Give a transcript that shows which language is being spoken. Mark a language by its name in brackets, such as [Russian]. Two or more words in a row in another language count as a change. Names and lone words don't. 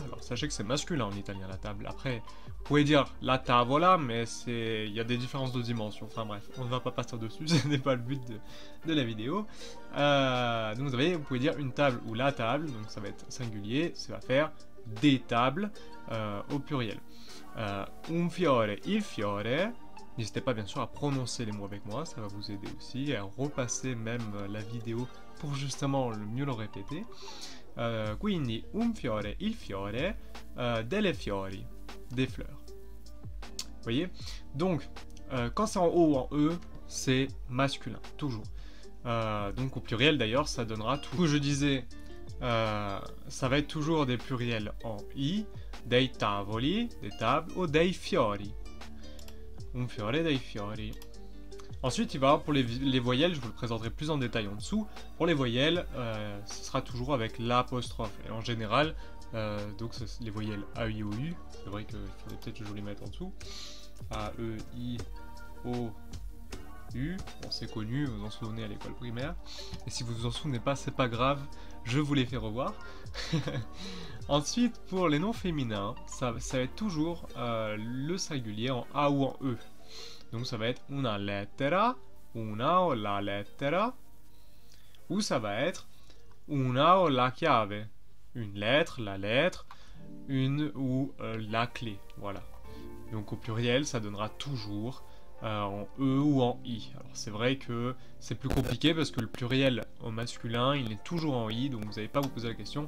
[French] Alors sachez que c'est masculin en italien, la table. Après, vous pouvez dire [Italian] la tavola, [French] mais il y a des différences de dimension. Enfin bref, on ne va pas passer dessus, ce n'est pas le but de la vidéo. Donc vous pouvez dire une table ou la table, donc ça va être singulier, ça va faire des tables au pluriel. [Italian] Un fiore, il fiore. [French] N'hésitez pas bien sûr à prononcer les mots avec moi, ça va vous aider aussi, et à repasser même la vidéo pour justement mieux le répéter. [Italian] Quindi un fiore, il fiore, delle fiori, [French] des fleurs. Vous voyez? Donc, quand c'est en O ou en E, c'est masculin, toujours. Donc au pluriel d'ailleurs, ça donnera tout. Je disais, ça va être toujours des pluriels en I, [Italian] dei tavoli, [French] des tables, ou [Italian] dei fiori. Un fiore, dei fiori. [French] Ensuite, il va y avoir pour les voyelles, je vous le présenterai plus en détail en dessous. Pour les voyelles, ce sera toujours avec l'apostrophe. Et en général, donc les voyelles A, I, O, U, c'est vrai qu'il faudrait peut-être que je vous les mette en dessous. A, E, I, O, U, bon c'est connu, vous en souvenez à l'école primaire. Et si vous vous en souvenez pas, c'est pas grave, je vous les fais revoir. Ensuite, pour les noms féminins, ça va être toujours le singulier en A ou en E. Donc ça va être [Italian] una lettera, una o la lettera, [French] ou ça va être [Italian] una o la chiave, [French] une lettre, la lettre, une ou la clé, voilà. Donc au pluriel, ça donnera toujours en E ou en I. Alors c'est vrai que c'est plus compliqué parce que le pluriel au masculin, il est toujours en I, donc vous n'allez pas vous poser la question.